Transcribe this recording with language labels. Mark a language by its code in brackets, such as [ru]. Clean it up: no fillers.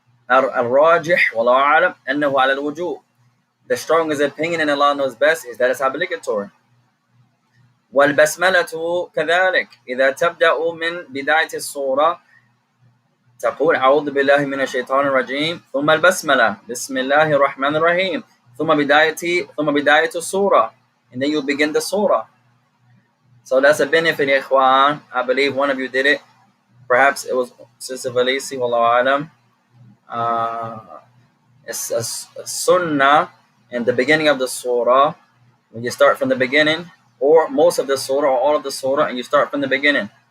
[ar] الراجح والله أعلم أنه على الوجوب. [en] The strongest opinion, and Allah knows best, is that it's obligatory. [ar] والبسملة كذلك. إذا تبدأ من بداية السورة تقول أعوذ بالله من الشيطان الرجيم ثم البسملة بسم الله الرحمن الرحيم ثم بداية السورة, [en] and then you begin the surah. So that's a benefit, Ikhwan. I believe one of you did it. Perhaps it was Sister Valisi, Wallahu Alam. It's a sunnah in the beginning of the surah, when you start from the beginning, or most of the surah, or all of the surah, and you start from the beginning.